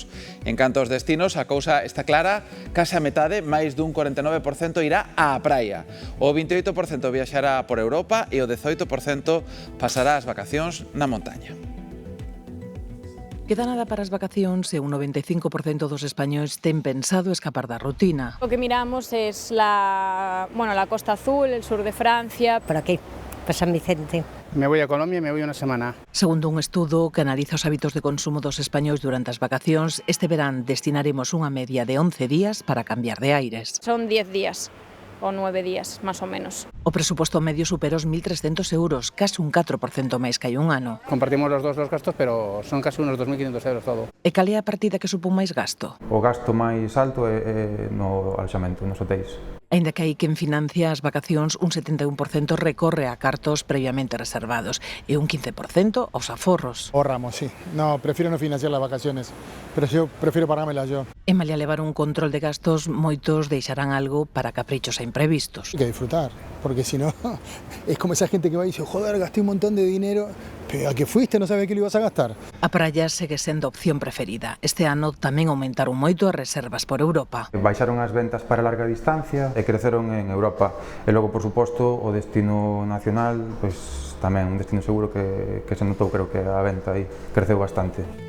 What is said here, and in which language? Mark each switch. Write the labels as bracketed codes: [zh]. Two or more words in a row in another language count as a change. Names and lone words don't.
[gl] En canto aos destinos, a cousa está clara, case a metade, máis dun 49% irá á praia. O 28% viaxará por Europa e o 18% pasará as vacacións na montaña. Queda nada para as vacacións e un 95% dos españois ten pensado escapar da rutina. [es] Lo que miramos es la Costa Azul, el sur de Francia. Por aquí, por San Vicente. Me voy a Colombia e me voy una semana. [gl] Segundo un estudo que analiza os hábitos de consumo dos españois durante as vacacións, este verán destinaremos unha media de 11 días para cambiar de aires. Son 10 días. O 9 días, máis ou menos. O presuposto medio supera os 1.300 euros, case un 4% máis que hai un ano. [es] Compartimos los dos los gastos, pero son casi unos 2.500 euros todo. [gl] E cal é a partida que supón máis gasto? O gasto máis alto é no alexamento, nos hotéis. Aínda que hai quen financia as vacacións, un 71% recorre a cartos previamente reservados e un 15% aos aforros. [es] Ahorramos, sí. No, prefiero no financiar las vacaciones, pero yo prefiero pagármelas yo. [gl] E malia levar un control de gastos, moitos deixarán algo para caprichos e imprevistos. [es] Hay que disfrutar, porque si no, es como esa gente que va y dice, joder, gasté un montón de dinero, pero a que fuiste no sabes que lo ibas a gastar. [gl] A praia segue sendo opción preferida. Este ano tamén aumentaron moito as reservas por Europa. Baixaron as ventas para larga distancia e creceron en Europa. E logo, por suposto, o destino nacional, pois tamén un destino seguro que se notou, creo que a venta aí creceu bastante.